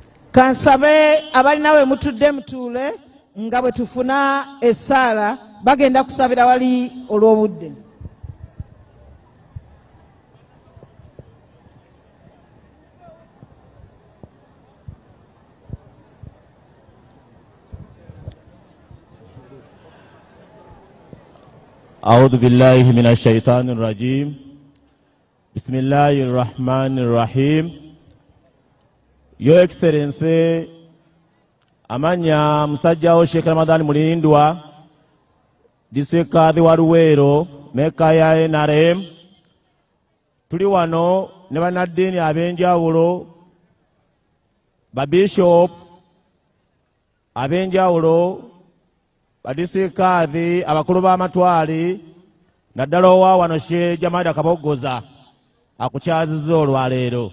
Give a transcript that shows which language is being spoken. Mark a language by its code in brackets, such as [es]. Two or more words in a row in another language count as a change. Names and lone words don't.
[lg] Kansabe abalina we mutudde mutuule nga bwe tufuna essaala bagenda kusabira wali olw'obudde. [ar] أعوذ بالله من الشيطان الرجيم بسم الله الرحمن الرحيم. [en] Your Excellency [lg] Amanya Musajjao Sheikh Ramadan Mulindwa Disekadhi wa Luweero Meka ya NRM tuli wano ne bannaddiini ab'enjawulo babishop ab'enjawulo badisikaadhi abakulu b'amatwali naddala owa wano Sheikh Jamada Kabogoza akukyazizza olwaleero.